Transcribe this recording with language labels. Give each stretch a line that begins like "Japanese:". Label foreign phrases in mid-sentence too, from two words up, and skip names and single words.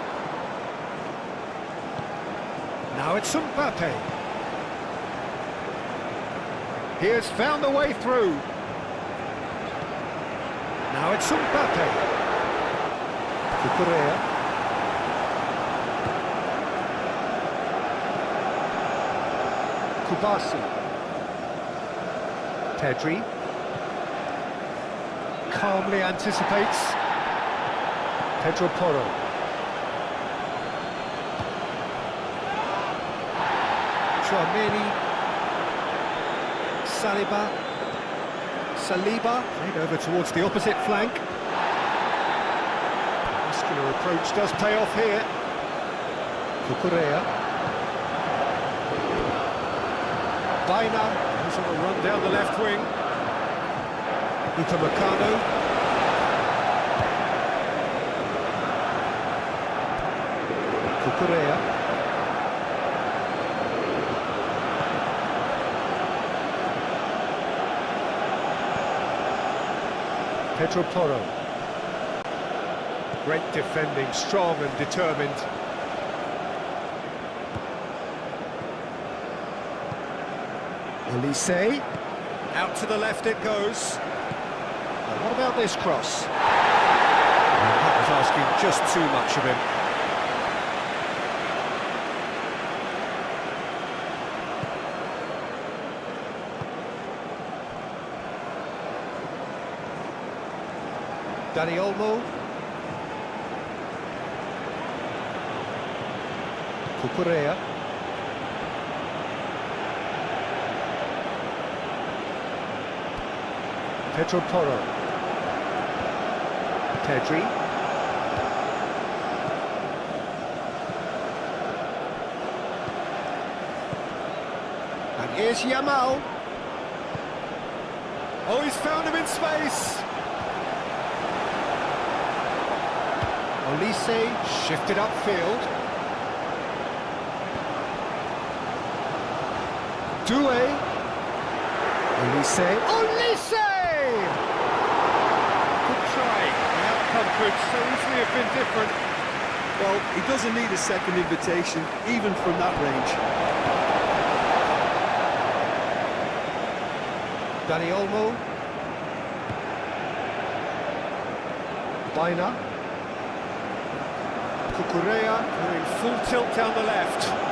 English: Now it's Mbappe. He has found a way through. Now it's Mbappe. Cucurella. Kubasi. Pedri. Calmly anticipates. Pedro Porro. Chouameni. Saliba. Played over towards the opposite flank. Muscular approach does pay off here. Cucurella. Baina goes on a run down the left wing. Upamecano. Cucurella. Pedro Porro. Great defending, strong and determined. Olise. Out to the left it goes. Now what about this cross? That was asking just too much of him. Dani Olmo. Cucurella. Pedro Porro. Pedri. And here's Yamal. Oh, he's found him in space. Olise shifted upfield. Doué. Olise. Olise! Good try. The outcome could so easily have been different. Well, he doesn't need a second invitation, even from that range. Dani Olmo. Baina. Cucurella doing full tilt down the left.